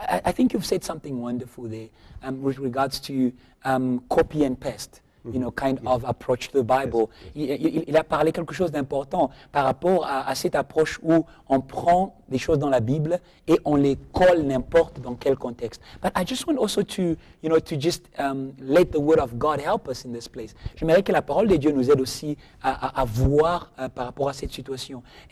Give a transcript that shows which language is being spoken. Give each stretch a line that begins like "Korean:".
English: I think you've said something wonderful there with regards to copy and paste. Kind of approach to the Bible.
French: Il a parlé quelque chose d'important par rapport à cette approche où on prend des choses dans la Bible et on les colle n'importe dans quel contexte.
English: But I just want also to just let the Word of God help us in this place.
French: J'aimerais que la parole de Dieu nous aide aussi à voir par rapport à cette situation.